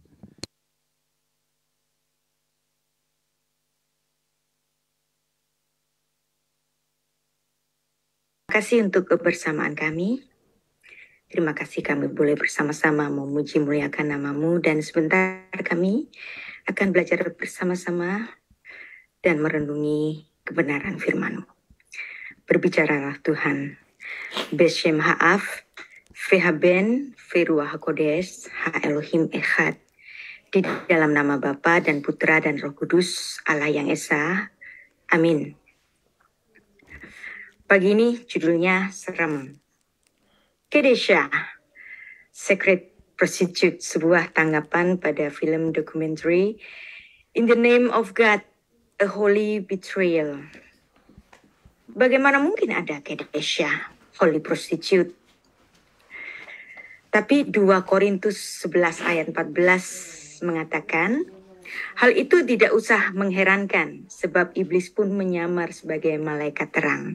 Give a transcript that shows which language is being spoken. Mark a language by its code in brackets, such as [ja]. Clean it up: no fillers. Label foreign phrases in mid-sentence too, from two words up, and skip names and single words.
[id] Terima kasih untuk kebersamaan kami. Terima kasih kami boleh bersama-sama memuji muliakan nama-Mu, dan sebentar kami akan belajar bersama-sama dan merenungi kebenaran firman-Mu. Berbicaralah Tuhan. [he] בשם האב, והבן, ורוח הקודש, האלוהים אחד. [id] Di dalam nama Bapa dan Putra dan Roh Kudus, Allah yang Esa. Amin. Pagi ini judulnya serem. Kedesha, [en] Secret Prostitute, [id] sebuah tanggapan pada film documentary In the Name of God, A Holy Betrayal. Bagaimana mungkin ada Kedesha, [en] Holy Prostitute? [id] Tapi 2 Korintus 11 ayat 14 mengatakan, hal itu tidak usah mengherankan, sebab iblis pun menyamar sebagai malaikat terang.